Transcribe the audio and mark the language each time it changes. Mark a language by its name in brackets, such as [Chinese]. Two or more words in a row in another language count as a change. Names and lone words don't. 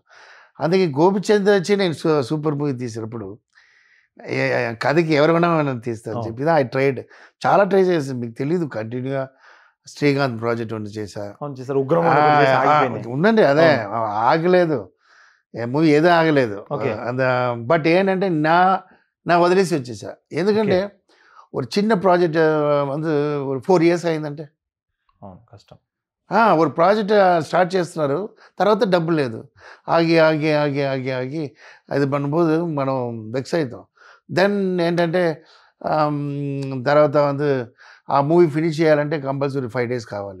[Telugu] అందుకే గోపిచంద్ వచ్చి నేను [English] super movie [Telugu] తీసినప్పుడు కథకి ఎవరైనా మనం తీస్తాను చెప్పి ఐ చాలా ట్రై చేసాను. మీకు తెలీదు, కంటిన్యూగా శ్రీకాంత్ ప్రాజెక్ట్ ఉండి చేశాను, ఉండండి అదే ఆగలేదు. మూవీ ఏదో ఆగలేదు. Okay. బట్ ఏంటంటే నా వదిలేసి వచ్చేసా. [Tamil] ఎందుకంటే ஒரு சின்ன ப்ராஜெக்ட் வந்து ஒரு 4 years [Telugu] అయిందంటే అవును కష్టం. ஒரு [English] project start [Telugu] చేస్తున్నారు, తర్వాత డబ్బు లేదు. ఆగి ఆగి ఆగి ఆగి ఆగి అది பண்ணும்போது మనం వెక్స్ అవుతాం. దెన్ ఏంటంటే తర్వాత வந்து ఆ మూవీ ఫినిష్ చేయాలంటే [English] compulsory 5 days [Telugu] కావాలి.